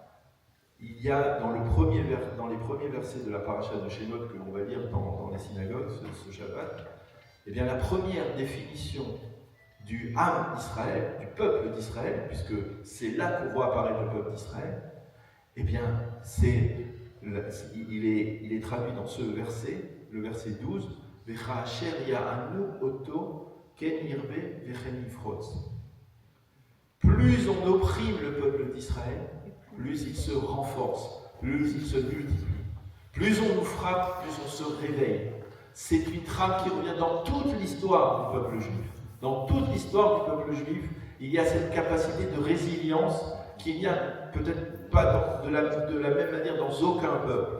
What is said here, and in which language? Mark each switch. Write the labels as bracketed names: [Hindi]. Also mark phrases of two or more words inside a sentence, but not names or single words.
[French] Il y a dans les premiers versets de la paracha de Shemot que l'on va lire dans les synagogues ce Shabbat, eh bien la première définition du Am Israël, du peuple d'Israël, puisque c'est là qu'on voit apparaître le peuple d'Israël, eh bien il est traduit dans ce verset, le verset 12, [Hebrew] וכאשר יענו אותו כן ירבה וכן יפרוץ. [French] Plus on opprime le peuple d'Israël, plus il se renforce, plus il se multiplie. Plus on nous frappe, plus on se réveille. C'est une trame qui revient dans toute l'histoire du peuple juif. Dans toute l'histoire du peuple juif, il y a cette capacité de résilience qu'il n'y a peut-être pas de la même manière dans aucun peuple.